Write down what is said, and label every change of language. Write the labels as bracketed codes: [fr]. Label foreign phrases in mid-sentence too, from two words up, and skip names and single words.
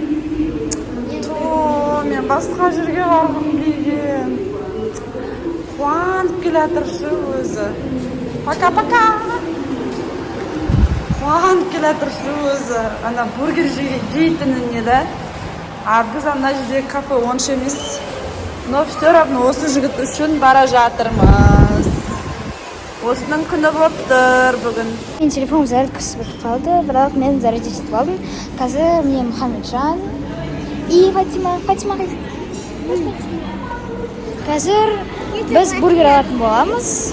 [kk] Мен басқа жерге барғым келген. Қуанып келатыршы өзі. Пока-пока. Қуанып келатыршы өзі. Ана бургер жейтініне да. А біз ана жерде кафе онша емес. [ru] Но все равно [kk] осы жігіт үшін бара жатырмыз. Осының күні болып тұр бүгін. Мен телефоным зарядкасы бітіп қалды, бірақ мен зарядить етіп алдым. Қазір мне Мұхаммеджан и Фатима қайсы? Қазір біз бургер алатын боламыз.